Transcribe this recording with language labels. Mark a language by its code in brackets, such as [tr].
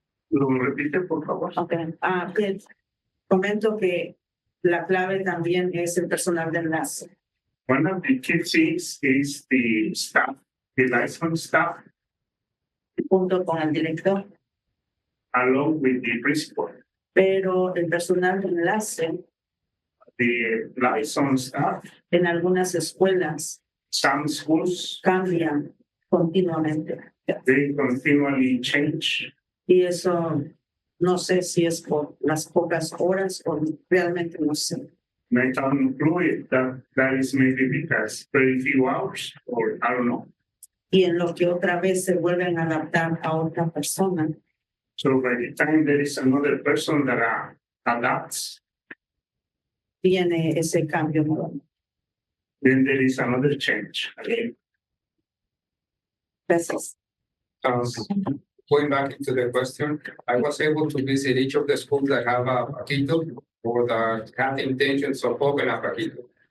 [es] ¿Lo repite, por favor? Okay. Bien. Comento que la clave también es el personal de enlace. [en] One of the key things is the staff, the licensed staff, [es] Junto con el director. [en] along with the principal. [es] Pero el personal de enlace [en] The licensed staff, [es] en algunas escuelas [en] some schools, [es] cambian continuamente. [en] they continually change. [es] Y eso no sé si es por las pocas horas o realmente no sé. [en] And I can conclude that is maybe because very few hours, or I don't know. [es] Y en lo que otra vez se vuelven a adaptar a otra persona, [en] So by the time there is another person that adapts, [es] viene ese cambio nuevo. [en] then there is another change again. [es] Gracias. [en] Going back into the question, I was able to visit each of the schools that have a Paquito or that have intentions of opening a Paquito.